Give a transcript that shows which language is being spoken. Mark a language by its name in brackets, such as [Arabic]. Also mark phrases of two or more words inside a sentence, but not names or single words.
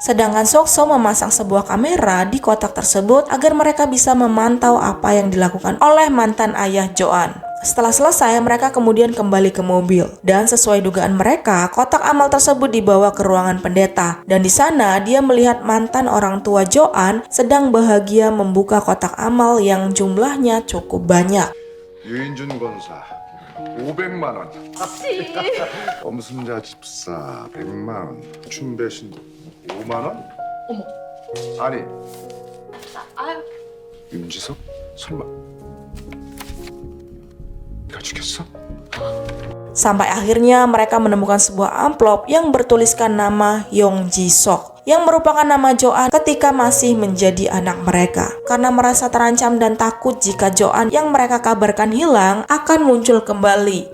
[Indonesian] Sedangkan Sok-so memasang sebuah kamera di kotak tersebut agar mereka bisa memantau apa yang dilakukan oleh mantan ayah Jo-an. Setelah selesai, mereka kemudian kembali ke mobil. Dan sesuai dugaan mereka, kotak amal tersebut dibawa ke ruangan pendeta. Dan di sana, dia melihat mantan orang tua Jo-an sedang bahagia membuka kotak amal yang jumlahnya cukup banyak. [Korean] 유인준 권사 500만 원. 엄순자 집사 100만 원. 춘배 신도 5만 원? 어머. 아니. 윤지석? 설마 네가 죽였어? [Indonesian] Sampai akhirnya mereka menemukan sebuah amplop yang bertuliskan nama Yong Ji-sok, yang merupakan nama Jo-an ketika masih menjadi anak mereka. Karena merasa terancam dan takut jika Jo-an yang mereka kabarkan hilang akan muncul kembali.